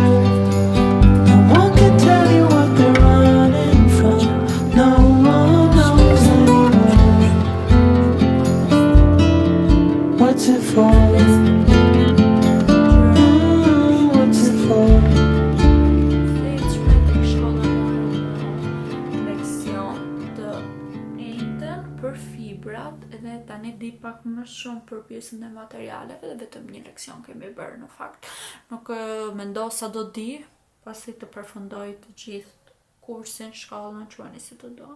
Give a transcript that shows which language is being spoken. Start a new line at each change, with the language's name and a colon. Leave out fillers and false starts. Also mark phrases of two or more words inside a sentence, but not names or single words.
English: No one can tell you what they're running from, no one knows anymore. What's it for? What's it for?
Albanian: Për fibrat, edhe tani di pak më shumë për pjesën e materialeve, dhe vetëm një leksion kemi bërë në fakt. Nuk mendosa do di, pasi të përfundoj të gjithë kursin, shkallën, quani si të do.